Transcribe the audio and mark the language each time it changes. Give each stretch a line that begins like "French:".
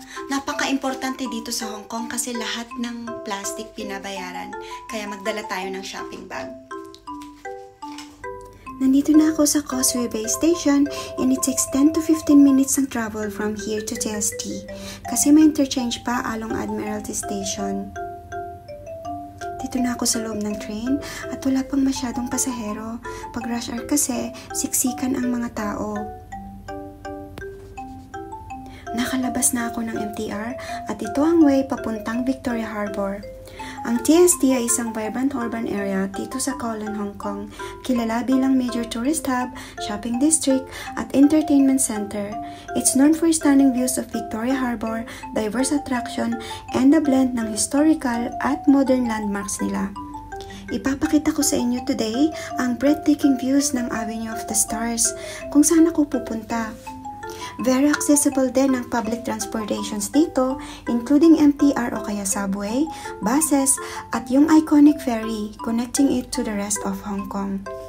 Filipino: Napaka-importante dito sa Hong Kong kasi lahat ng plastic pinabayaran, kaya magdala tayo ng shopping bag. Nandito na ako sa
English: Causeway Bay Station and it takes 10 to 15 minutes ng travel from here to TST kasi may interchange pa along Admiralty Station.
Filipino: Dito na ako sa loob ng train at wala pang masyadong pasahero. Pag rush hour kasi, siksikan ang mga tao. Nakalabas na ako ng MTR at ito ang way papuntang Victoria Harbour. Ang TST ay isang
English: vibrant urban area
Filipino: dito sa Kowloon, Hong Kong, kilala bilang
English: major tourist hub,
Filipino: shopping district, at entertainment center.
English: It's known for stunning views of Victoria Harbour, diverse attraction, and the blend ng historical at modern landmarks nila.
Filipino: Ipapakita ko sa inyo today ang
English: breathtaking views
Filipino: ng Avenue of the Stars, kung saan ako pupunta.
English: Very accessible din ang public transportations dito, including MTR o kaya subway, buses, at yung iconic ferry connecting it to the rest of Hong Kong.